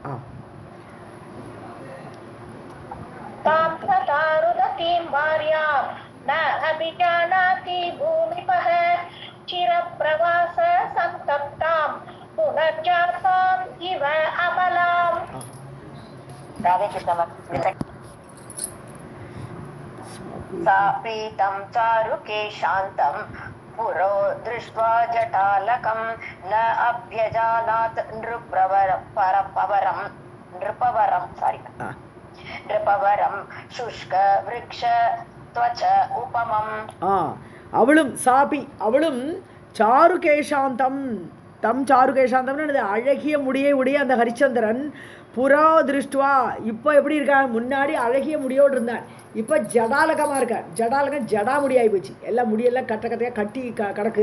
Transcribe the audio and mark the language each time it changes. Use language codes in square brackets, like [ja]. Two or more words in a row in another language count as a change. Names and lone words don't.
[sa] चिरप्रवास सन्तप्तां पुनर्जातां इव अबलाम्. सा प्रीतं चारुकेशान्तं पुरो दृष्ट्वा जटालकं न अभ्यजानात् नृपवरं शुष्क वृक्ष त्वच उपमम्. [ta] அவளும் சாபி, அவளும் சாருகேஷாந்தம், தம் சாருகேஷாந்தம்னு அழகிய முடியை உடைய அந்த ஹரிச்சந்திரன் [sa] पुरो दृष्ट्वा [ta] இப்போ எப்படி இருக்கான், முன்னாடி அழகிய முடியோடு இருந்தான், இப்போ ஜடாலகமாக இருக்கான். ஜடாலகம் ஜடா முடியாகி போச்சு, எல்லாம் முடியெல்லாம் கட்டையாக கட்டி கிடக்கு.